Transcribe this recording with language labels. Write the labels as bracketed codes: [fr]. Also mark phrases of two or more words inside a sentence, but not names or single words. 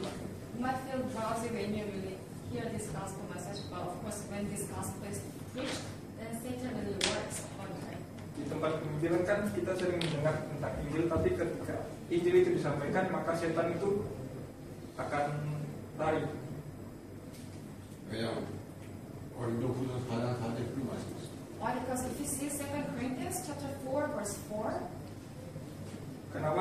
[en] You might feel drowsy when you really hear this gospel message, but of course, when this gospel is preached, then Satan really works upon you. [id] Di tempat penginjilan kan kita sering mendengar tentang Injil, tapi ketika Injil itu disampaikan, maka setan itu akan lari. [ko] 왜냐하면 고린도후서 4장 4절에 그런 말씀이 있습니다. [en] Why? Because if you see 2 Corinthians chapter 4, verse 4, [id] Kenapa?